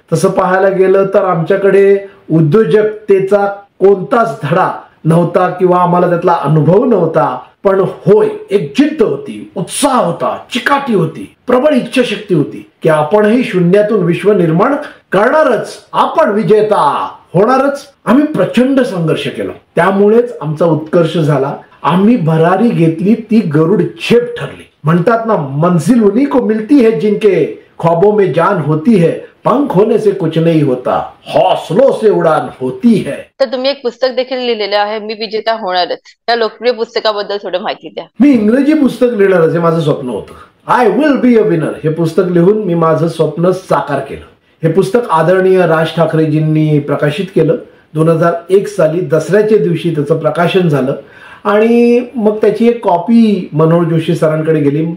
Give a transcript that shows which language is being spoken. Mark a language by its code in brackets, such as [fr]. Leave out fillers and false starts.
[mr] तसं पाहायला गेलं तर आमच्याकडे उद्योजकतेचा कोणताच धडा नव्हता किंवा आम्हाला त्यातला अनुभव नव्हता, पण होय, एक जिद्द होती, उत्साह होता, चिकाटी होती, प्रबळ इच्छाशक्ती होती की आपणही शून्यातून विश्व निर्माण करणारच, आपण विजेता होणारच. आम्ही प्रचंड संघर्ष केला, त्यामुळेच आमचा उत्कर्ष झाला. आम्ही भरारी घेतली ती गरुड झेप ठरली. म्हणतात ना, [hi] मंजिल उन्हीं को मिलती है जिनके ख्वाबों में जान होती है, पंख होने से कुछ नहीं होता, हौसलों से उड़ान होती है. [mr] तर तुम्ही एक पुस्तक देखील लिहिलेलं आहे, मी विजेता होणारच. त्या लोकप्रिय पुस्तकाबद्दल थोडं माहिती द्या. मी इंग्रजी पुस्तक लिहिणारच हे माझं स्वप्न होतं. I will be a winner हे पुस्तक लिहून मी माझं स्वप्न साकार केलं. हे पुस्तक आदरणीय राज ठाकरेजींनी प्रकाशित केलं. 2001 साली दसऱ्याच्या दिवशी त्याचं प्रकाशन झालं आणि मग त्याची एक कॉपी मनोहर जोशी सरांकडे गेली.